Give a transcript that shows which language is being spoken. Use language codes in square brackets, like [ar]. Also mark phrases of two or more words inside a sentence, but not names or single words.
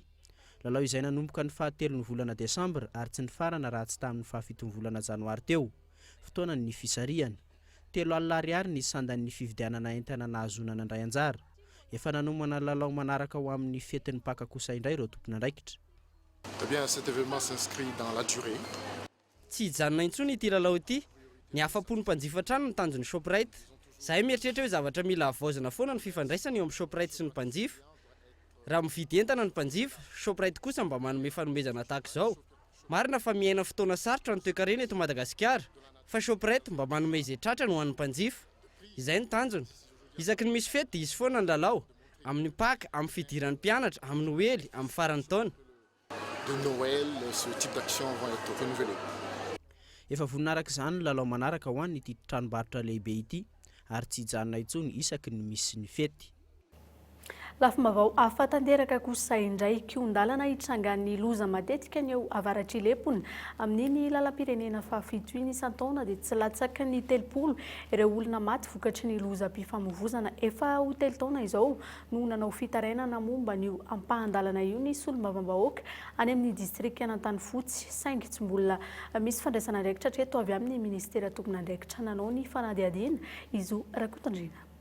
[mg] Lalao izay nanomboka ny 7 volana Desambra ary tsy ny farana raha tsy tamin'ny 7 volana Janoary teo. Fotoana ny fisarihana 3 alina ariary ny sandan'ny fividianana entana nahazona nandray anjara. Efa nanomana lalao manaraka ho amin'ny fetin'ny Paka kosa indray ireo tompon'andraikitra. [fr] Eh bien, cet événement s'inscrit dans la durée. [mg] Tsy hijanona intsony ity lalao ity. Ny afa-pony mpanjifa trano ny tanjon'ny Shoprite. Zahay mieritreritra hoe zavatra mila avaozana foana ny fifandraisana eo amin'ny Shoprite sy ny mpanjifa. Raha mividy entana ny mpanjifa, Shoprite kosa mba manome fanomezana tahaka izao. Marina fa miaina fotoana sarotra ny toe-karena eto Madagasikara, fa Shoprite mba manome izay tratrany ho an'ny mpanjifa. Izay ny tanjona. Isaky ny misy fety dia isy foana ny lalao, amin'ny Pâques, amin'ny fidiran'ny mpianatra, amin'ny Noely, amin'ny faran'ny taona. [fr] De Noël, ce type d'actions vont être renouvelées. [mg] Efa voninaraka izany lalao manaraka ho an'ny ity tranombarotra lehibe ity ary tsy hijanona intsony isaky ny misy ny fety. Lafim-baovao hafa tanteraka kosa indray kion-dalana hitrangan'ny loza matetika ny eo avaratry lepony amin'iny lalam-pirenena fahafito iny isan-taona dia tsy latsaky ny 30 ireo olona maty vokatry ny lozam-pifamoivoizana efa ho 3 taona izao no nanao fitarainana momba n'io ampahan-dalana io ny solombavam-bahoaka any amin'ny distrika Anantanifotsy saingy tsy mbola misy fandraisana andraikitra hatreto avy amin'ny ministera tokony andraikitra nanao ny fanadihadiana izo Rakotandrina.